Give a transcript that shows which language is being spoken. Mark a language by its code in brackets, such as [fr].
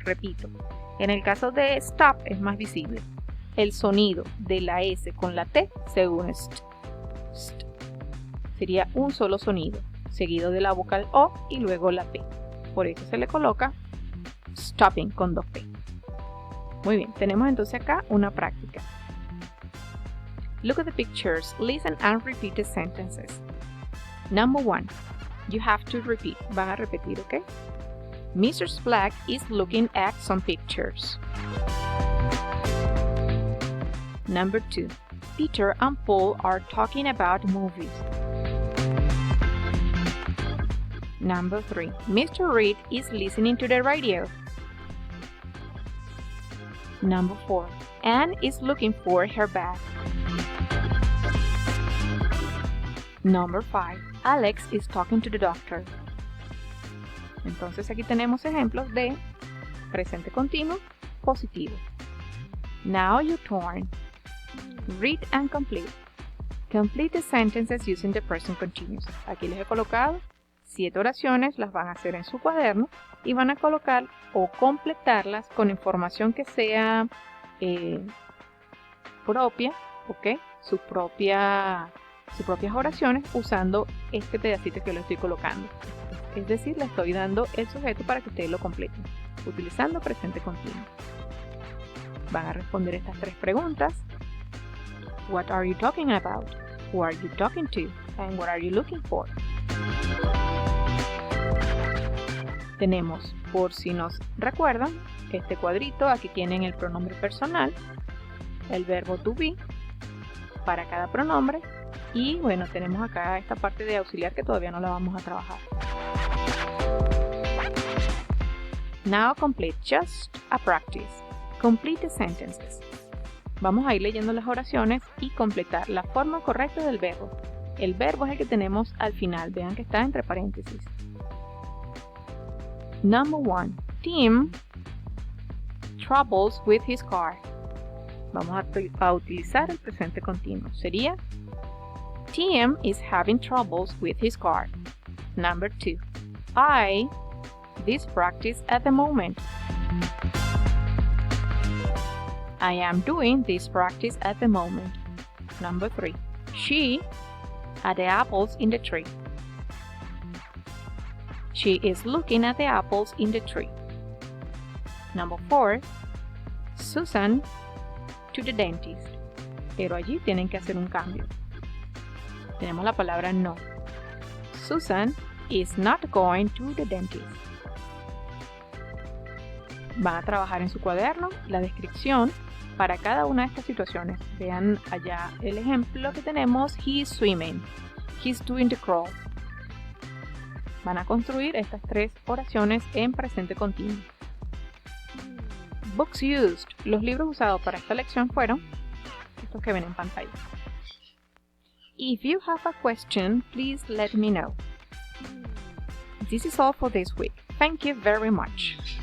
[es] Repito, en el caso de stop es más visible. El sonido de la S con la T se une st. Sería un solo sonido, seguido de la vocal O y luego la P. Por eso se le coloca stopping con 2P. Muy bien, tenemos entonces acá una práctica. [en] Look at the pictures, listen and repeat the sentences. Number 1. You have to repeat. [es] Van a repetir, ¿ok? [en] Mrs. Black is looking at some pictures. Number 2. Peter and Paul are talking about movies. Number 3. Mr. Reed is listening to the radio. Number 4. Anne is looking for her bag. Number 5. Alex is talking to the doctor. [es] Entonces aquí tenemos ejemplos de presente continuo positivo. [en] Now your turn. Read and complete. Complete the sentences using the present continuous. [es] Aquí les he colocado 7 oraciones, las van a hacer en su cuaderno y van a colocar o completarlas con información que sea propia, ¿ok? Sus propias oraciones usando este pedacito que lo estoy colocando. Es decir, le estoy dando el sujeto para que ustedes lo completen, utilizando presente continuo. Van a responder estas 3 preguntas. [en] What are you talking about? Who are you talking to? And what are you looking for? [es] Tenemos, por si nos recuerdan, este cuadrito. Aquí tienen el pronombre personal, el verbo to be para cada pronombre. Y bueno, tenemos acá esta parte de auxiliar que todavía no la vamos a trabajar. [en] Now complete just a practice. Complete the sentences. [es] Vamos a ir leyendo las oraciones y completar la forma correcta del verbo. El verbo es el que tenemos al final. Vean que está entre paréntesis. [en] Number 1. Tim troubles with his car. [es] Vamos a utilizar el presente continuo. Sería [en] Tim is having troubles with his car. Number 2. I this practice at the moment. I am doing this practice at the moment. Number 3. She at the apples in the tree. She is looking at the apples in the tree. Number 4. Susan to the dentist. [es] Pero allí tienen que hacer un cambio. Tenemos la palabra no. [en] Susan is not going to the dentist. [es] Van a trabajar en su cuaderno la descripción para cada una de estas situaciones. Vean allá el ejemplo que tenemos. [en] He is swimming. He's doing the crawl. Van a construir estas 3 oraciones en presente continuo. Books used. [es] Los libros usados para esta lección fueron estos que ven en pantalla. [en] If you have a question, please let me know. This is all for this week. Thank you very much.